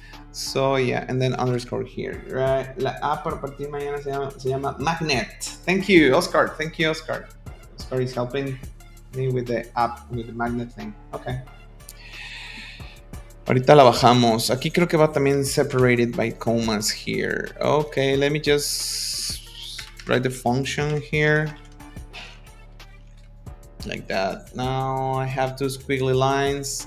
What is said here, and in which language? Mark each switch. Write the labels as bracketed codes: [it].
[en] So, yeah, and then underscore here, right? [es] La A para partir mañana se llama magnet. [en] Thank you, Oscar. Thank you, Oscar. Oscar is helping me with the app, with the magnet thing. Okay. [es] Ahorita la bajamos. Aquí creo que va también [en] separated by commas here. Okay, let me just write the function here. Like that. Now I have two squiggly lines.